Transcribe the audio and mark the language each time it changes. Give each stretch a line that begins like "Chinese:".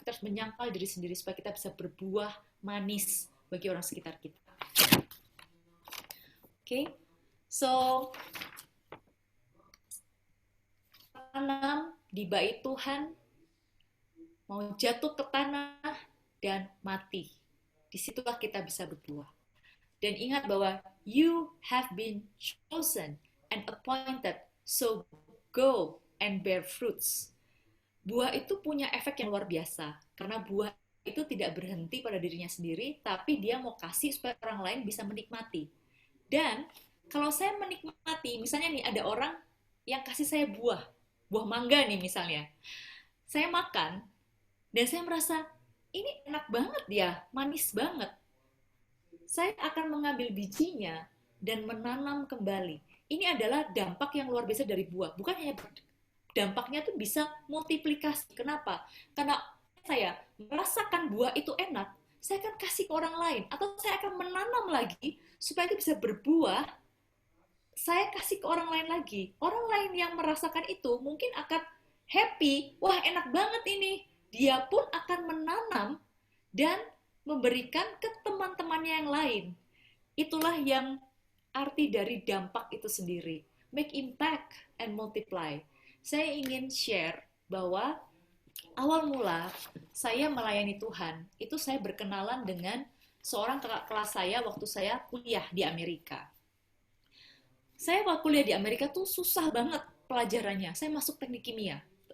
Indonesian: Kita harus menyangkal diri sendiri supaya kita bisa berbuah manis bagi orang sekitar kita. Oke, so tanam di bait Tuhan, mau jatuh ke tanah dan mati. Disitulah kita bisa berbuah. Dan ingat bahwa
English: you have been chosen and appointed, so go and bear fruits.
Indonesian: Buah itu punya efek yang luar biasa, karena buah itu tidak berhenti pada dirinya sendiri, tapi dia mau kasih supaya orang lain bisa menikmati. Dan kalau saya menikmati, misalnya nih ada orang yang kasih saya buah mangga nih misalnya. Saya makan, dan saya merasa, ini enak banget ya, manis banget. Saya akan mengambil bijinya dan menanam kembali. Ini adalah dampak yang luar biasa dari buah. Bukan hanya dampaknya tuh bisa multiplikasi. Kenapa? Karena saya merasakan buah itu enak, saya akan kasih ke orang lain. Atau saya akan menanam lagi, supaya itu bisa berbuah, saya kasih ke orang lain lagi. Orang lain yang merasakan itu mungkin akan happy, wah enak banget ini. Dia pun akan menanam dan memberikan ke teman-temannya yang lain. Itulah yang arti dari dampak itu sendiri.
English: Make impact and multiply.
Indonesian: Saya ingin share bahwa awal mula saya melayani Tuhan, itu saya berkenalan dengan seorang kakak kelas saya waktu saya kuliah di Amerika. Saya waktu kuliah di Amerika tuh susah banget pelajarannya. Saya masuk teknik kimia.